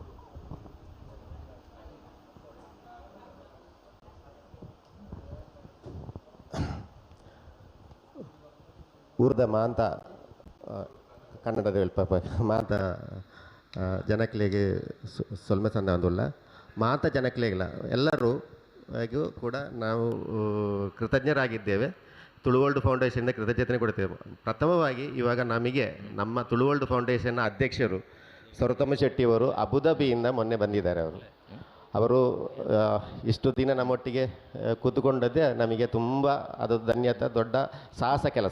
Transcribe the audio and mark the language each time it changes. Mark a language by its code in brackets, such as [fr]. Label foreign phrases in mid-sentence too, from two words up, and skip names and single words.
[tcy] ಊರ್ದ ಮಾಂತ ಕನ್ನಡದ ಹೇಳ್ಪ ಮಾತ ಜನಕ್ಲೆಗೆ ಸೊಲ್ಮೆ ಸಂದ ಒಂದುಲ್ಲ ಮಾತ ಜನಕ್ಲೆಗಿಲ್ಲ [kn] ಎಲ್ಲರೂ ಕೂಡ ನಾವು ಕೃತಜ್ಞರಾಗಿದ್ದೇವೆ. ತುಳುವರ್ಲ್ಡ್ ಫೌಂಡೇಶನ್ನ ಕೃತಜ್ಞತೆ ಕೊಡ್ತೇವೆ. ಪ್ರಥಮವಾಗಿ ಇವಾಗ ನಮಗೆ ನಮ್ಮ ತುಳುವರ್ಲ್ಡ್ ಫೌಂಡೇಶನ್ನ ಅಧ್ಯಕ್ಷರು ಸರೋತ್ತಮ ಶೆಟ್ಟಿಯವರು ಅಬುದಾಬಿಯಿಂದ ಮೊನ್ನೆ ಬಂದಿದ್ದಾರೆ. ಅವರು ಇಷ್ಟು ದಿನ ನಮ್ಮೊಟ್ಟಿಗೆ ಕೂತ್ಕೊಂಡದ್ದೇ ನಮಗೆ ತುಂಬ ಅದು ಧನ್ಯತೆ, ದೊಡ್ಡ ಸಾಹಸ ಕೆಲಸ.